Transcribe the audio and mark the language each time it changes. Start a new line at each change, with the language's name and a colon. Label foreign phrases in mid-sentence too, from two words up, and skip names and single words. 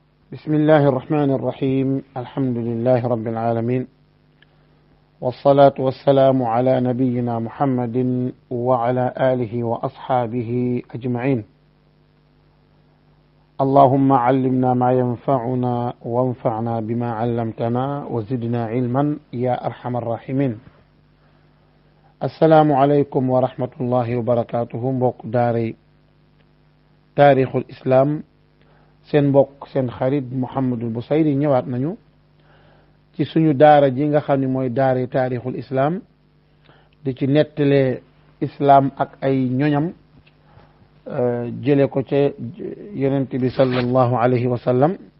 Arabic: بسم الله الرحمن الرحيم الحمد لله رب العالمين والصلاة والسلام على نبينا محمد وعلى آله وأصحابه أجمعين اللهم علمنا ما ينفعنا وانفعنا بما علمتنا وزدنا علما يا أرحم الراحمين السلام عليكم ورحمة الله وبركاته
Wolof: mbokk daari taarixul islam seen mbokk seen xarit Mouhamadul Bousayri ñëwaat nañu ci suñu daara ji nga xam ne mooy daari taarixul islam di ci nettalee islam ak ay ñoñam jële ko ca yonent bi
Arabic: صلى الله عليه وسلم